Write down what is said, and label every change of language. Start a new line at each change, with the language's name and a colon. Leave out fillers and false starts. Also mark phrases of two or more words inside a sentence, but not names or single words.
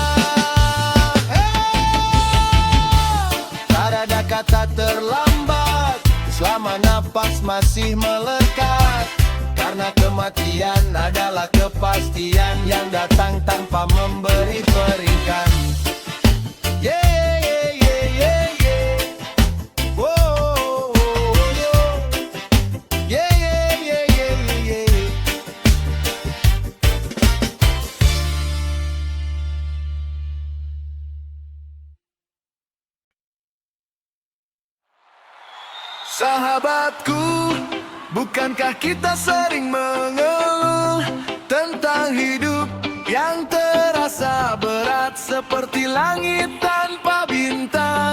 Indonesian: Tak ada kata terlambat selama napas masih melekat, karena kematian adalah kepastian yang datang tanpa memberi peringkat.
English: Yeah, yeah, yeah, yeah, yeah. Whoa, yeah, yeah, yeah, yeah, yeah, yeah.
Indonesian: Sahabatku, bukankah kita sering mengeluh tentang hidup yang terasa berat seperti langit tanpa bintang?